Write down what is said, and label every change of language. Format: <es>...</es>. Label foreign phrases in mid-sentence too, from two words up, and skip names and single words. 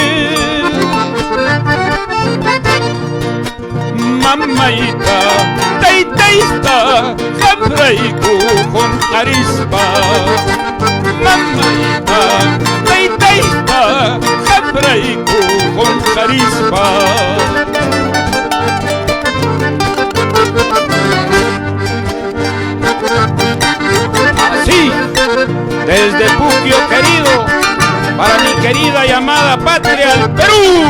<qu>Mamayta, taytayta, hamrayku qunqarispa. Mamayta, taytayta, hamrayku qunqarispa.</qu> <es>Así, desde Puquio querido, para mi querida y amada patria, el Perú.</es>